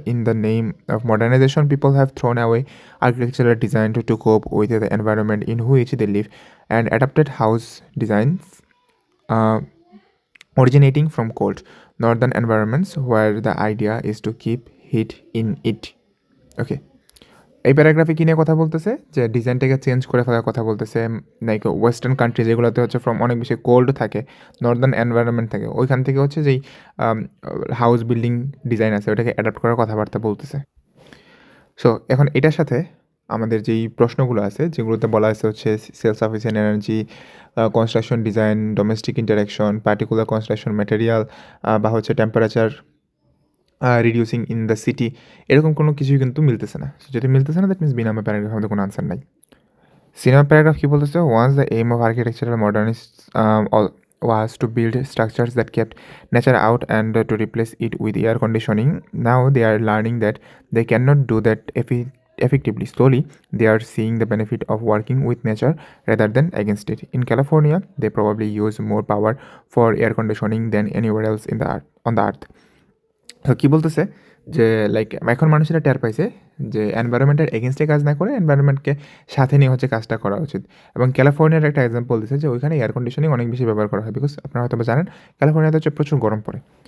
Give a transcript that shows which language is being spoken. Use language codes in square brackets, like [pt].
[en] In the name of modernization, people have thrown away architectural design to cope with the environment in which they live, and adapted house designs uh, originating from cold northern environments where the idea is to keep heat in it. [bn] Okay. এই প্যারাগ্রাফে কী নিয়ে কথা বলতেছে? যে ডিজাইনটাকে change করে ফেলার কথা বলতেছে। Like western country যেগুলোতে হচ্ছে ফ্রম অনেক বেশি কোল্ড থাকে, নর্দার্ন এনভায়রনমেন্ট থাকে, ওইখান থেকে হচ্ছে যেই হাউস বিল্ডিং ডিজাইন আছে ওটাকে অ্যাডাপ্ট করার কথাবার্তা বলতেছে। সো এখন এটার সাথে আমাদের যেই প্রশ্নগুলো আছে যেগুলোতে বলা আছে হচ্ছে self sufficient energy, construction design, domestic interaction, particular construction material, বা হচ্ছে temperature reducing in the city, এরকম কোনো কিছুই কিন্তু মিলতেছে না। সো যদি মিলতেছে না দ্যাট মিনস বিনামে প্যারাগ্রাফের মধ্যে কোনো আনসার নাই। সিনেমা প্যারাগ্রাফ কি বলতেছে? [en] Once the aim of architectural modernist was to build structures that kept nature out and to replace it with air conditioning. Now they are learning that they cannot do that effectively. Slowly, they are seeing the benefit of working with nature rather than against it. In California, they probably use more power for air conditioning than anywhere else in the earth, on the earth. [bn] তো কী বলতেছে যে like এখন মানুষেরা টের পাইছে যে এনভায়রনমেন্টের এগেনস্টে কাজ না করে এনভায়রনমেন্টকে সাথে নিয়ে হচ্ছে কাজটা করা উচিত। এবং ক্যালিফোর্নিয়ার একটা এক্সাম্পল দিছে যে ওইখানে এয়ার কন্ডিশনিং অনেক বেশি ব্যবহার করা হয়, বিকজ আপনারা হয়তো জানেন ক্যালিফোর্নিয়াতে হচ্ছে প্রচুর গরম পড়ে।